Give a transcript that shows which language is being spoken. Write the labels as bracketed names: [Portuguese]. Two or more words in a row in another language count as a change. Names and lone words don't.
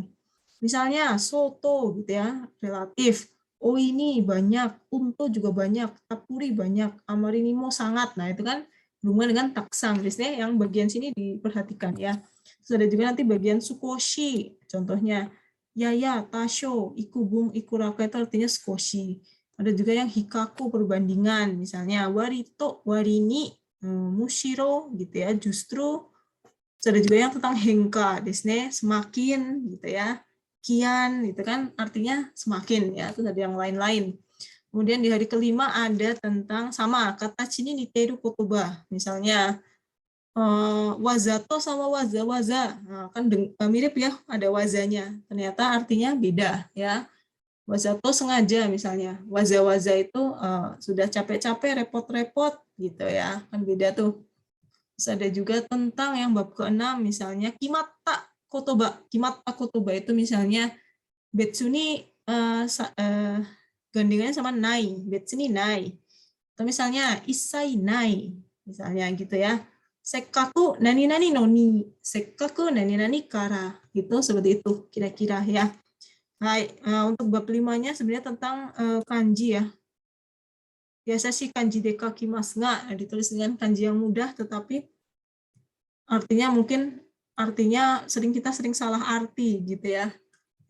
[Indonesian] Misalnya soto gitu ya, relatif. Oh ini banyak, unto juga banyak, tapuri banyak, amarinimo sangat. Nah itu kan berhubungan dengan taksang. Biasanya yang bagian sini diperhatikan ya. Terus ada juga nanti bagian sukoshi, contohnya yaya, tasho, ikubung, ikuraka itu artinya sukoshi. Ada juga yang hikaku perbandingan, misalnya warito, warini, mushiro gitu ya, justru. Terus ada juga yang tentang hengka, desne, semakin gitu ya. Kian itu kan artinya semakin ya. Terus ada yang lain-lain. Kemudian di hari kelima ada tentang sama kata [Japanese] ちに似てる言葉. [Indonesian] Misalnya wazato sama waza-waza. Nah, kan mirip ya, ada wazanya. Ternyata artinya beda ya. Wazato sengaja misalnya. Waza-waza itu sudah capek-capek, repot-repot gitu ya. Kan beda tuh. Terus ada juga tentang yang bab ke-6 misalnya [Japanese] 決まった言葉. 決まった言葉 [Indonesian] itu misalnya betsuni gandengannya sama nai, [Japanese] 別にない. [Indonesian] Atau misalnya [Japanese] 一切ない, [Indonesian] misalnya gitu ya. [Japanese] せっかく何々のに、せっかく何々から. [Indonesian] Gitu seperti itu kira-kira ya. Hai, untuk bab 5-nya sebenarnya tentang kanji ya. Biasa sih [Japanese] 漢字で書きます [Indonesian] nggak ditulis dengan kanji yang mudah, tetapi artinya kita sering salah arti gitu ya.